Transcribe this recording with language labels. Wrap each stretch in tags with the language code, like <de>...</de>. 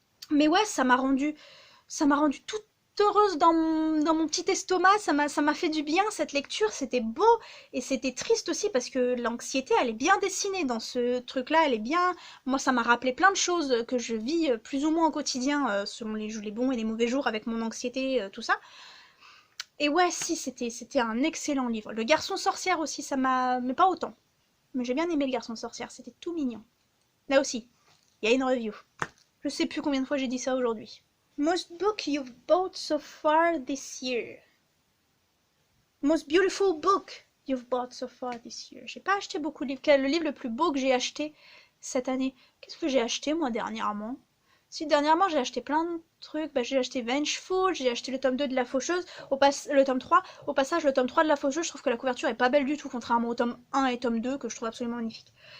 <fr>Mais ouais, ça m'a rendu toute heureuse dans mon petit estomac, ça m'a fait du bien cette lecture, c'était beau et c'était triste aussi parce que l'anxiété elle est bien dessinée dans ce truc là, elle est bien, moi ça m'a rappelé plein de choses que je vis plus ou moins au quotidien selon les bons et les mauvais jours avec mon anxiété, tout ça. Et ouais si c'était un excellent livre. Le garçon sorcière aussi ça m'a, mais pas autant, mais j'ai bien aimé le garçon sorcière, c'était tout mignon. Là aussi, il y a une review. Je sais plus combien de fois j'ai dit ça aujourd'hui.</fr> <en>Most book you've bought so far this year. Most beautiful book you've bought so far this year.</en> <fr>J'ai pas acheté beaucoup de livres. Quel est le livre le plus beau que j'ai acheté cette année? Qu'est-ce que j'ai acheté moi dernièrement? Si dernièrement j'ai acheté plein de trucs, j'ai acheté Vengeful, j'ai acheté le tome 2 de La Faucheuse, le tome 3. Au passage, le tome 3 de La Faucheuse, je trouve que la couverture est pas belle du tout, contrairement au tome 1 et tome 2 que je trouve absolument magnifique.</fr>